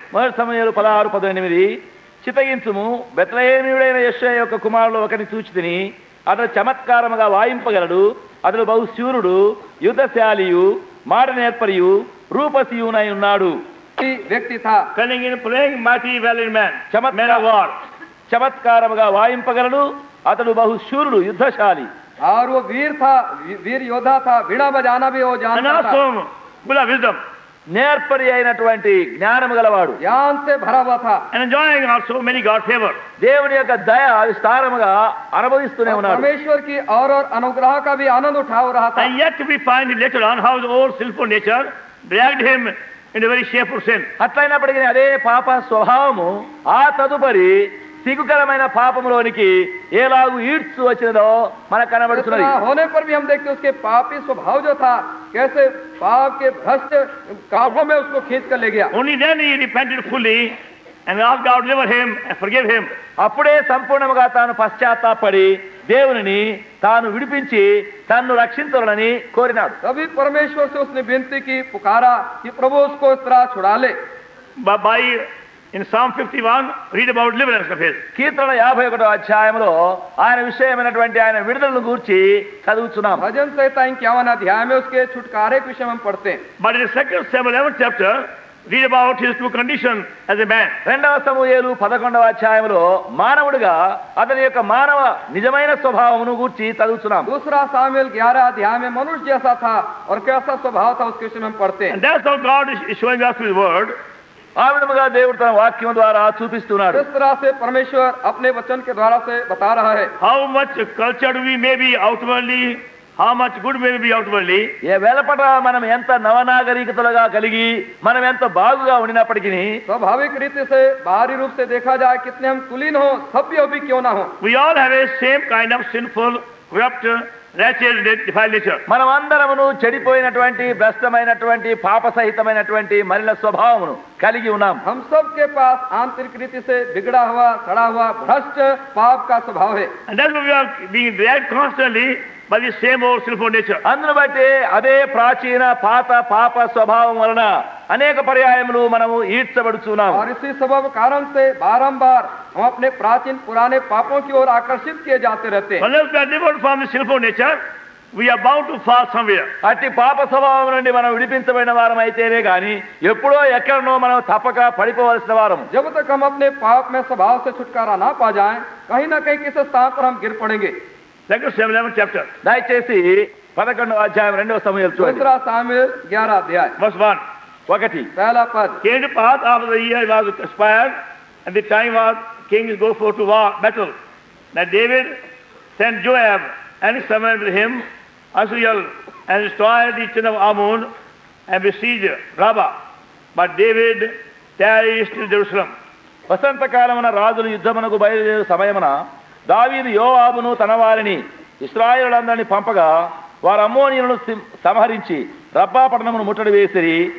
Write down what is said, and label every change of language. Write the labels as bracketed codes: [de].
[te] మొదటి సమూయేలు 16:18 చితగించుము, బెత్లెహేమీయుడైన యెషయా యొక్క కుమారులు ఒకరిని చూచితిని, అతడు చమత్కారముగా వాయింపగలడు, అతడు బహుశూరుడు, యుద్ధశాలియు, మాట నేర్పరియు, రూపసియునై ఉన్నాడు. [hi] व्यक्ति था। [en] cunning in playing, mighty valiant man, [te] Chamatka- [en] man of war. [te] చమత్కారముగా వాయింపగలడు, అతడు బహుశూరుడు, యుద్ధశాలి. [hi] और वो वीर था, वीर योद्धा था, वीणा बजाना भी वो [en] And [hi] जानता था, [en] also full of wisdom [te] నేర్పరి అయినటువంటి జ్ఞానము గలవాడు, [hi] ज्ञान से भरा हुआ था। [en] and enjoying also many God's favor. [te] దేవుని యొక్క దయ విస్తారముగా అనుభవిస్తూనే [hi] और [te] ఉన్నాడు. [hi] परमेश्वर की और अनुग्रह का भी आनंद उठा रहा था। [en] And yet we find later on how the old sinful nature dragged him into very shameful sin. [te] అట్లయినప్పటికీ అదే పాప స్వభావము ఆ తదుపరి సిగ్గుకరమైన పాపములోనికి ఎలాగూ ఈడ్చు వచ్చినదో మనకు కనబడుతున్నది. [hi] इतना होने पर भी हम देखते हैं उसके पापी स्वभाव जो था, कैसे पाप के भ्रष्ट कांटों में उसको खींच कर ले गया। [en] Only then he repented fully and asked God to deliver him and forgive him. [te] అప్పుడే సంపూర్ణముగా తాను పశ్చాత్తాపడి దేవునిని తాను విడిపించి తన్ను రక్షించాలని కోరినాడు. [hi] तभी परमेश्वर से उसने विनती की, पुकारा कि प्रभु उसको इस तरह छुड़ा ले। [en] By in Psalm 51, read about deliverance of his. [te] కీర్తన 51వ అధ్యాయంలో ఆయన విషయమైనటువంటి ఆయన విడుదలను గూర్చి చదువుతున్నాం. [hi] भजन संहिता 51 अध्याय में उसके छुटकारे के विषय में हम पढ़ते हैं। [en] But in 2 Samuel 11th chapter, read about his true condition as a man. [te] 2వ సమూయేలు 11వ అధ్యాయంలో మానవుడిగా అతని యొక్క మానవ నిజమైన స్వభావమును గూర్చి చదువుతున్నాం. [hi] दूसरा सामुएल 11 अध्याय में मनुष्य जैसा था और कैसा स्वभाव था उसके विषय में हम पढ़ते हैं। [en] And that's how God is showing us through his word. [te] ఆ విధముగా దేవుడు తన వాక్యం ద్వారా చూపిస్తున్నాడు. [hi] इस तरह से परमेश्वर अपने वचन के द्वारा से बता रहा है। [en] How much cultured we may be outwardly, how much good may we be outwardly. [te] ఏ వెలపట మనం ఎంత నవనాగరికతలుగా కలిగి మనం ఎంత బాగుగా ఉండినప్పటికీ [hi] स्वाभाविक रीति से बाहरी रूप से देखा जाए कितने हम कुलीन हो, सभ्य भी क्यों ना हो, [en] We all have a same kind of sinful, corrupt, wretched, defiled nature. [te] మనం అందరమును చెడిపోయినటువంటి భ్రష్టమైనటువంటి పాపసహితమైనటువంటి మలిన స్వభావమును కలిగి ఉన్నాం. [hi] हम सब के पास आंतरिक रीति से बिगड़ा हुआ, सड़ा हुआ, भ्रष्ट पाप का स्वभाव है। [en] And that's why we are being dragged constantly by the same old sinful nature. [te] అందును బట్టి అదే ప్రాచీన పాత పాప స్వభావం వలన అనేక పర్యాయములు మనము ఈడ్చబడుచున్నాం. [hi] और इसी सबब कारण से बारंबार हम अपने प्राचीन पुराने पापों की ओर आकर्षित किए जाते रहते हैं। [en] Unless we are delivered from the sinful nature, we are bound to fall somewhere. [te] అట్టి పాప స్వభావం నుండి మనం విడిపించబడిన వారం అయితేనే గాని ఎప్పుడో ఎక్కడనో మనం తప్పక పడిపోవలసిన వారం. [hi] जब तक हम अपने पाप में स्वभाव से छुटकारा ना पा जाएं, कहीं ना कहीं किसी स्थान पर हम गिर पड़ेंगे। [en] 2 Samuel 11th chapter, [te] దయచేసి 11వ అధ్యాయం 2వ సమూయేలు చూడండి. [hi] दूसरा सामुएल 11 अध्याय [en] verse 1. 1 [hi] पहला पद। [en] Came to pass after the year was expired, and the time was kings go forth to war, battle, that David sent Joab and his servant with him, Asriel, and destroyed the children of Ammon, and besieged Rabbah. But David tarried still in Jerusalem. [te] వసంతకాలమున రాజులు యుద్ధమునకు బయలుదేరు సమయమున దావీదు యోవాబును తన వారిని ఇశ్రాయేలులందరినీ పంపగా వారు అమ్మోనీయులను సంహరించి రబ్బా పట్టణమును ముట్టడి వేసిరి.